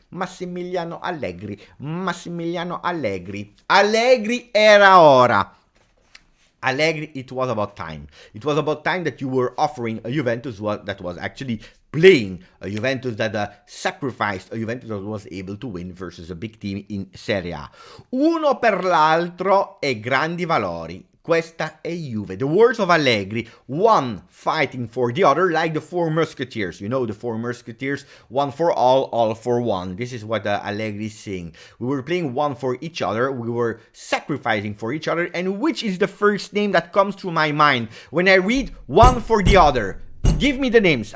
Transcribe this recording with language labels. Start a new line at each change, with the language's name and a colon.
Italian: Massimiliano Allegri. Massimiliano Allegri. Allegri era ora.
English: Allegri, it was about time. It was about time that you were offering a Juventus that was actually playing, a Juventus that sacrificed, a Juventus that was able to win versus a big team in Serie A.
Italian: Uno per l'altro e grandi valori. Questa è Juve.
English: The words of Allegri, one fighting for the other, like the Four Musketeers. You know, the Four Musketeers, one for all for one. This is what Allegri is saying. We were playing one for each other. We were sacrificing for each other. And which is the first name that comes to my mind when I read one for the other? Give me the names.